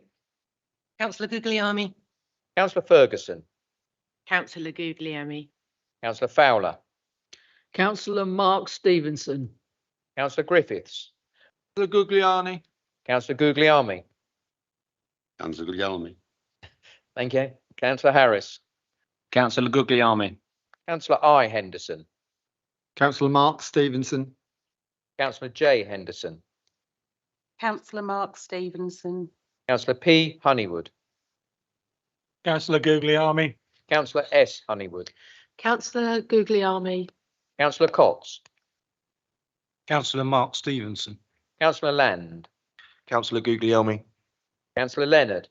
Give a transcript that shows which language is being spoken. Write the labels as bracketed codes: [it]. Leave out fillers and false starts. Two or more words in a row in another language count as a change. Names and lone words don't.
[en] Councillor Guglielmi. Councillor Ferguson. Councillor Guglielmi. Councillor Fowler. Councillor Mark Stevenson. Councillor Griffiths. Councillor Guglielmi. Councillor Guglielmi. Councillor Guglielmi. Thank you. Councillor Harris. Councillor Guglielmi. Councillor I. Henderson. Councillor Mark Stevenson. Councillor J. Henderson. Councillor Mark Stevenson. Councillor P. Honeywood. Councillor Guglielmi. Councillor S. Honeywood. Councillor Guglielmi. Councillor Cox. Councillor Mark Stevenson. Councillor Land. Councillor Guglielmi. Councillor Leonard.